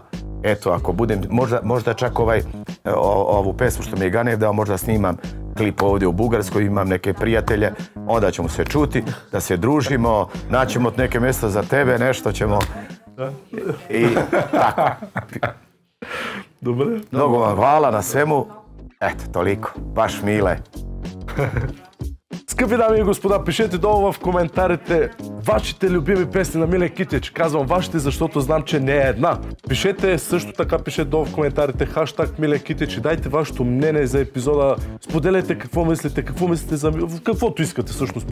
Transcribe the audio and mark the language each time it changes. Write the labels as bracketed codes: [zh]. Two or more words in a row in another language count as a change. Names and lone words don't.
[sr] Eto, ako budem, možda čak ovu pesmu što mi je Ganev dao, možda snimam klip ovdje u Bugarskoj, imam neke prijatelje, onda ćemo se čuti, da se družimo, naćemo neke mjesto za tebe, nešto ćemo i tako. [bg] Добре. [sr] Mnogo vam hvala na svemu. Eto, toliko. Baš Mile. [bg] Скъпи дами и господа, пишете долу в коментарите вашите любими песни на Миле Китич. Казвам вашите, защото знам, че не е една. Пишете също така, пишете долу в коментарите хаштаг Миле Китич и дайте вашето мнение за епизода. Споделете какво мислите за каквото искате всъщност.